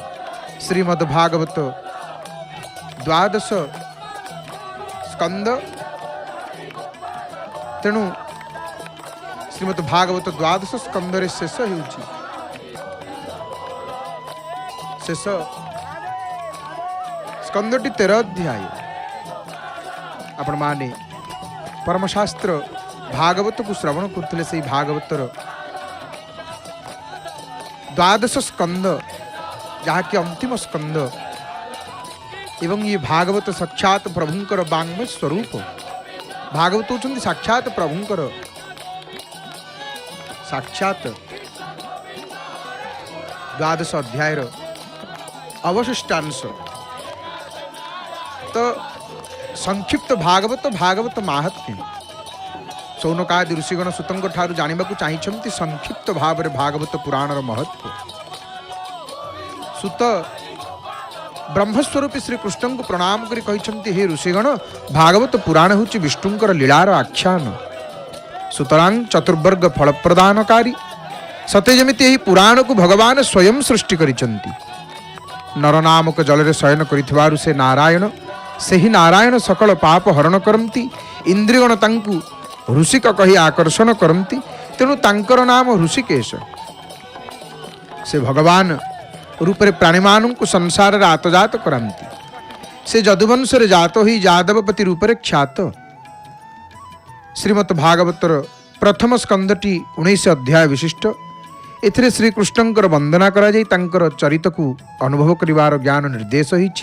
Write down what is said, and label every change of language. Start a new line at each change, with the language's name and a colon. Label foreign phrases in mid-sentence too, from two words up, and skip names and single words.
Odia: ଶ୍ରୀମଦ୍ ଭାଗବତ ଦ୍ୱାଦଶ ସ୍କନ୍ଦ, ତେଣୁ ଶ୍ରୀମଦ୍ ଭାଗବତ ଦ୍ୱାଦଶ ସ୍କନ୍ଦର ଶେଷ ହୋଉଛି। ଶେଷ ସ୍କନ୍ଦଟି 13 ଅଧ୍ୟାୟ। ଆପଣ ମାନେ ପରମଶାସ୍ତ୍ର ଭାଗବତ କୁ ଶ୍ରବଣ କରିଥିଲେ। ସେ ଭାଗବତର ଦ୍ୱାଦଶ ସ୍କନ୍ଦ ଯାହାକି ଅନ୍ତିମ ସ୍କନ୍ଦ, ଏବଂ ଏ ଭାଗବତ ସାକ୍ଷାତ ପ୍ରଭୁଙ୍କର ବାଙ୍ମୟ ସ୍ୱରୂପ। ଭାଗବତ ହୋଚନ୍ତି ସାକ୍ଷାତ ପ୍ରଭୁଙ୍କର ସାକ୍ଷାତ ଦ୍ୱାଦଶ ଅଧ୍ୟାୟର ଅବଶିଷ୍ଟାଂଶ। ତ ସଂକ୍ଷିପ୍ତ ଭାଗବତ ମାହାତ୍ମ୍ୟ ଶୌନକାଦି ଋଷିଗଣ ସୂତଙ୍କ ଠାରୁ ଜାଣିବାକୁ ଚାହୁଁଛନ୍ତି ସଂକ୍ଷିପ୍ତ ଭାବ ରେ ଭାଗବତ ପୁରାଣର ମହତ୍ତ୍ୱ। ସୂତ ବ୍ରହ୍ମସ୍ୱରୂପ ଶ୍ରୀ କୃଷ୍ଣ କୁ ପ୍ରଣାମ କରି କହୁଛନ୍ତି, ହେ ଋଷିଗଣ, ଭାଗବତ ପୁରାଣ ହେଉଛି ବିଷ୍ଣୁଙ୍କର ଲୀଳାର ଆଖ୍ୟାନ। ସୁତରାଂ ଚତୁର୍ବର୍ଗ ଫଳ ପ୍ରଦାନକାରୀ, ସତେ ଯେମିତି ଏହି ପୁରାଣ କୁ ଭଗବାନ ସ୍ୱୟଂ ସୃଷ୍ଟି କରିଛନ୍ତି। ନର ନାମକ ଜଳରେ ଶୟନ କରିଥିବାରୁ ସେ ନାରାୟଣ, ସେହି ନାରାୟଣ ସକଳ ପାପ ହରଣ କରନ୍ତି। ଇନ୍ଦ୍ରିୟଗଣ ତାଙ୍କୁ ହୃଷୀକ କହି ଆକର୍ଷଣ କରନ୍ତି, ତେଣୁ ତାଙ୍କର ନାମ ହୃଷୀକେଶ। ସେ ଭଗବାନ ରୂପରେ ପ୍ରାଣୀମାନ କୁ ସଂସାର ଆତଯାତ କରାନ୍ତି। ସେ ଯଦୁବଂଶ ଜାତ ହି ଯାଦବପତି ରୂପରେ ଖ୍ୟାତ। ଶ୍ରୀମଦ୍ ଭାଗବତର ପ୍ରଥମ ସ୍କନ୍ଦଟି 19 ଅଧ୍ୟାୟ ବିଶିଷ୍ଟ। ଏଥିରେ ଶ୍ରୀ କୃଷ୍ଣଙ୍କର ବନ୍ଦନା କରା ଯାଇ ତାଙ୍କର ଚରିତ କୁ ଅନୁଭବ କରିବାର ଜ୍ଞାନ ନିର୍ଦ୍ଦେଶ ହୋଇଛି।